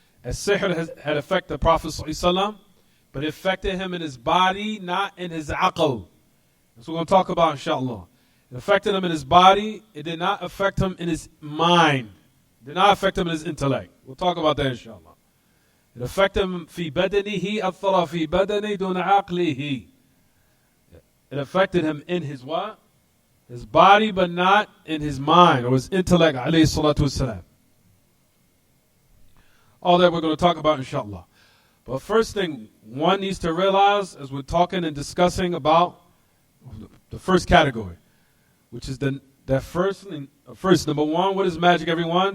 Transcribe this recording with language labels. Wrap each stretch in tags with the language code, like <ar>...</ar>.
<en>As sihr had affected the Prophet ﷺ, but it affected him in his body, not in his aql. That's what we're going to talk about, inshallah. It affected him in his body. It did not affect him in his mind. It did not affect him in his intellect. We'll talk about that, inshallah. It affected him</en> <ar>في بدنه أثر في بدنه دون عقله.</ar> <en>It affected him in his what? His body, but not in his mind or his intellect.</en> <ar>عليه الصلاة والسلام.</ar> <en>All that we're going to talk about, inshallah. But first thing one needs to realize as we're talking and discussing about the first category, which is that first number one, what is magic, everyone?</en>